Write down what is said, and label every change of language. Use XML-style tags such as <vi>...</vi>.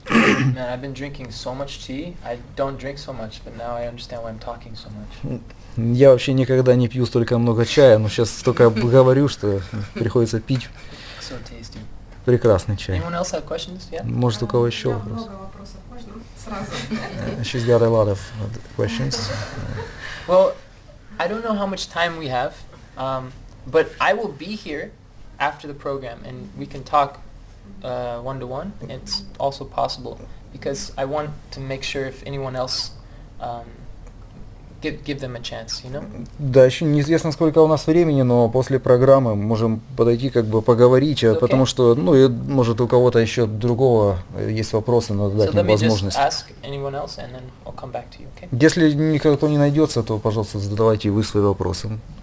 <en>Man, I've been drinking so much tea. I don't drink so much, but now I understand why I'm talking so much.</en> <ru>Я вообще никогда не пью столько много чая, но сейчас столько говорю, что приходится пить.</ru> <en>So tasty.</en> <ru>Прекрасный чай.</ru> <en>Anyone else have questions? Yeah?</en> <ru>Может, у кого еще вопрос? Много вопросов. Можно сразу?</ru> <en>She's got a lot of questions. Well, I don't know how much time we have, but I will be here after the program, and we can talk one-to-one. It's also possible, because I want to make sure if anyone else give them a chance, you know?</en> <ru>Да, еще неизвестно, сколько у нас времени, но после программы можем подойти, как бы поговорить,</ru> <en>Okay.</en> <ru>потому что, ну, и, может, у кого-то еще другого есть вопросы, надо дать</ru> <en>So let</en> <ru>им</ru> <en>me just</en> <ru>возможность.</ru> <en>ask anyone else, and then I'll come back to you, okay?</en> <ru>Если никто не найдется, то, пожалуйста, задавайте вы свои вопросы.</ru>